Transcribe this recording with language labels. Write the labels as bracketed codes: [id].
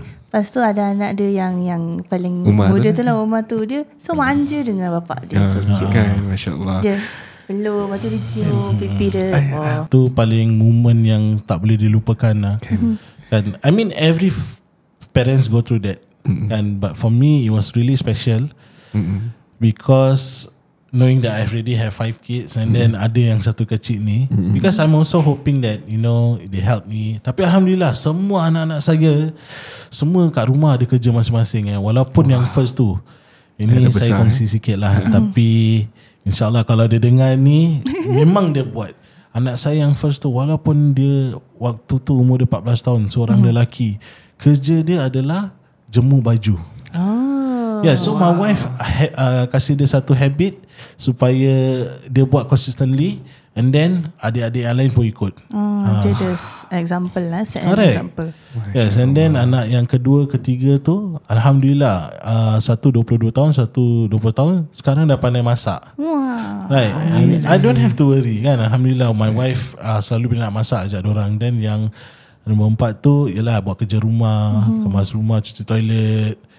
[ms] Lepas tu ada anak dia yang paling Umar muda tu. tu lah, Umar tu. Dia so manja dengan bapak dia. [en] So cute. [ms] Kan, Masya-Allah. Dia peluk, lepas tu dia cium pipi dia. Tu paling moment yang tak boleh dilupakan lah. Kan? [en] I mean every parents go through that. Kan? But for me it was really special because knowing that I already have 5 kids and then [ms] ada yang satu kecil ni, [en] because I'm also hoping that they help me. [ms] Tapi Alhamdulillah semua anak-anak saya semua kat rumah ada kerja masing-masing. Walaupun yang first tu, ini saya kongsi sikit lah. Tapi InsyaAllah kalau dia dengar ni, memang dia buat. Anak saya yang first tu, walaupun dia waktu tu umur dia 14 tahun, seorang lelaki, kerja dia adalah jemur baju. [en] So my wife [ms] kasih dia satu habit supaya dia buat consistently, [en] and then [ms] adik-adik yang lain pun ikut. Dia ada example lah, [en] set an Correct. example. Yes, and then [ms] anak yang kedua, ketiga tu Alhamdulillah, satu 22 tahun, satu 20 tahun, sekarang dah pandai masak. [en] Right. And I don't have to worry kan. [ms] Alhamdulillah my wife selalu bila nak masak ajak dorang. Dan yang nombor 4 tu ialah buat kerja rumah, kemas rumah, cuci toilet.